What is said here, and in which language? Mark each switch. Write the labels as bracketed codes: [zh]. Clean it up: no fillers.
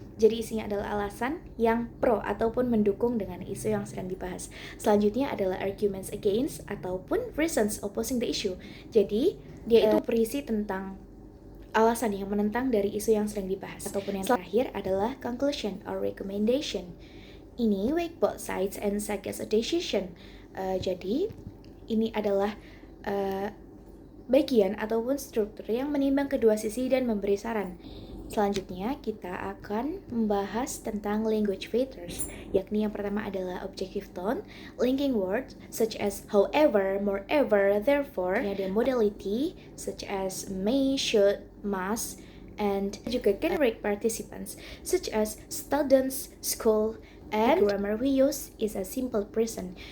[id] Jadi isinya adalah alasan yang pro ataupun mendukung dengan isu yang sedang dibahas. Selanjutnya adalah [en] arguments against [id] ataupun [en] reasons opposing the issue. [id] Jadi dia itu berisi tentang alasan yang menentang dari isu yang sedang dibahas. Ataupun yang terakhir adalah [en] conclusion or recommendation. Ini weigh both sides and suggest a decision. [id] Jadi ini adalah bagian ataupun struktur yang menimbang kedua sisi dan memberi saran. Selanjutnya kita akan membahas tentang [en] language features, [id] yakni yang pertama adalah [en] objective tone, linking words such as however, moreover, therefore, ada modality such as may, should, must, and juga generic participants such as students, school, and the grammar we use is a simple present.